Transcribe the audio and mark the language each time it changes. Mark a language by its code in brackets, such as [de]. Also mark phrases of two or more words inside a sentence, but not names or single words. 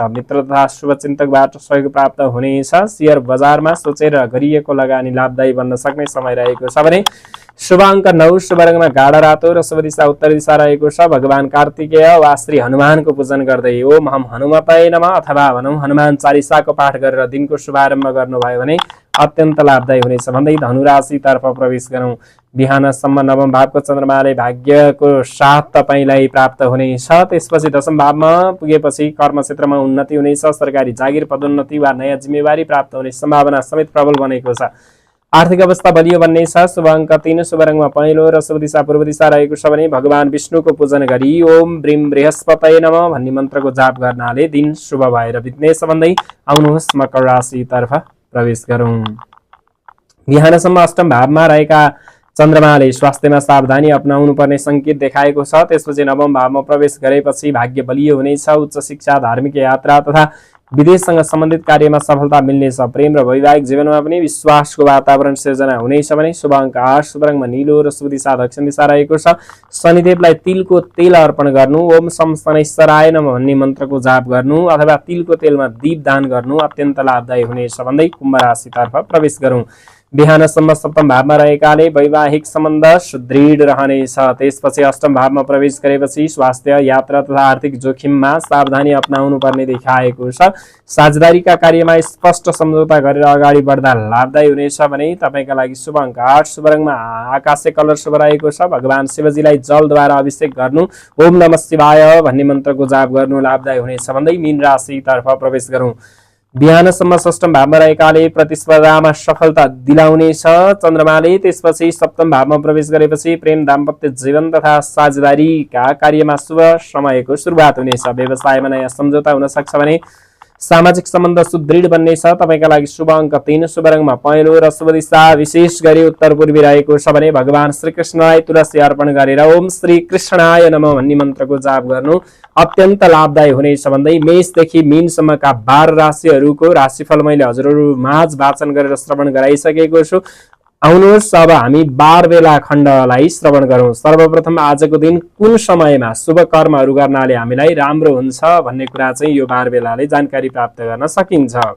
[ne] मित्र तथा शुभचिन्तकबाट सहयोग प्राप्त हुनेछ। शेयर बजारमा सोचेर गरिएको लगानी लाभदायी बन्न सक्ने समय रहेको छ भने शुभ अङ्क 9, शुभ रङमा गाढा रातो र शुभ दिशा उत्तर दिशा रहेको छ। भगवान कार्तिकेय वा श्री हनुमानको पूजन गर्दै [sa] ओम हम हनुमतये नमः [ne] अथवा भनौँ हनुमान चालिसाको पाठ गरेर दिनको शुभारम्भ गर्नुभयो भने अत्यन्त लाभदायी हुनेछ भन्दै धनु राशितर्फ प्रवेश गरौँ। बिहानसम्म नवम भावको चन्द्रमाले भाग्यको साथ तपाईलाई प्राप्त हुनेछ। त्यसपछि दशम भावमा पुगेपछि कर्म क्षेत्रमा उन्नति हुनेछ। सरकारी जागिर पदोन्नति वा नयाँ जिम्मेवारी प्राप्त हुने सम्भावना समेत प्रबल बनेको छ। आर्थिक अवस्था बलियो बन्नेछ। शुभ अङ्क 3, शुभ रङमा पहेँलो र शुभ दिशा पूर्व दिशा रहेको छ भने भगवान विष्णुको पूजन गरी [sa] ओम ब्रीम बृहस्पतये नमः [ne] भन्ने मन्त्रको जाप गर्नाले दिन शुभ भएर बित्नेछ भन्दै आउनुहोस् मकर राशितर्फ प्रवेश गरौँ। बिहानसम्म अष्टम भावमा रहेका चन्द्रमाले स्वास्थ्यमा सावधानी अपनाउनु पर्ने संकेत देखाएको छ। त्यसपछि नवम भावमा प्रवेश गरेपछि भाग्य बलियो हुनेछ। उच्च शिक्षा, धार्मिक यात्रा तथा विदेशसँग सम्बन्धित कार्यमा सफलता मिल्नेछ। प्रेम र वैवाहिक जीवनमा पनि विश्वासको वातावरण सिर्जना हुनेछ भने शुभ अङ्क 8, शुभ रङमा नीलो र शुभ दिशा दक्षिण दिशा रहेको छ। शनिदेवलाई तिलको तेल अर्पण गर्नु, [sa] ओम शम शनैश्चराय नमः [ne] भन्ने मन्त्रको जाप गर्नु अथवा तिलको तेलमा दीप दान गर्नु अत्यन्त लाभदायी हुनेछ भन्दै कुम्भ राशितर्फ प्रवेश गरौँ। बिहानसम्म सप्तम भावमा रहेकाले वैवाहिक सम्बन्ध सुदृढ रहनेछ। त्यसपछि अष्टम भावमा प्रवेश गरेपछि स्वास्थ्य, यात्रा तथा आर्थिक जोखिममा सावधानी अपनाउनु पर्ने देखाएको छ। साझेदारीका कार्यमा स्पष्ट सम्झौता गरेर अगाडि बढ्दा लाभदायी हुनेछ भने तपाईका लागि शुभ अङ्क 8, शुभ रङमा आकाशे कलर शुभ रहेको छ। भगवान शिवजीलाई जलद्वारा अभिषेक गर्नु, [sa] ओम नमः शिवाय [ne] भन्ने मन्त्रको जाप गर्नु लाभदायी हुनेछ भन्दै मीन राशितर्फ प्रवेश गरौँ। बिहानसम्म षष्ठम भावमा रहेकाले प्रतिस्पर्धामा सफलता दिलाउनेछ चन्द्रमाले। त्यसपछि सप्तम भावमा प्रवेश गरेपछि प्रेम, दाम्पत्य जीवन तथा साझेदारीका कार्यमा शुभ समयको सुरुवात हुनेछ। व्यवसायमा नयाँ सम्झौता हुन सक्छ भने सामाजिक सम्बन्ध सुदृढ बन्नेछ। तपाईका लागि शुभ अङ्क 3, शुभ रङमा पहेँलो र शुभ दिशा विशेष गरी उत्तर पूर्वी रहेको छ भने भगवान श्रीकृष्णलाई तुलसी अर्पण गरेर [sa] ओम श्री कृष्णाय नमः [ne] भन्ने मन्त्रको जाप गर्नु अत्यन्त लाभदायी हुनेछ भन्दै मेषदेखि मीनसम्मका 12 राशिहरूको राशिफल मैले हजुरहरू माझ वाचन गरेर श्रवण गराइसकेको छु। आउनुहोस् अब हामी 12 बेला खण्डलाई श्रवण गरौँ। सर्वप्रथम आजको दिन कुन समयमा शुभ कर्महरू गर्नाले हामीलाई राम्रो हुन्छ भन्ने कुरा चाहिँ यो 12 बेलाले जानकारी प्राप्त गर्न सकिन्छ।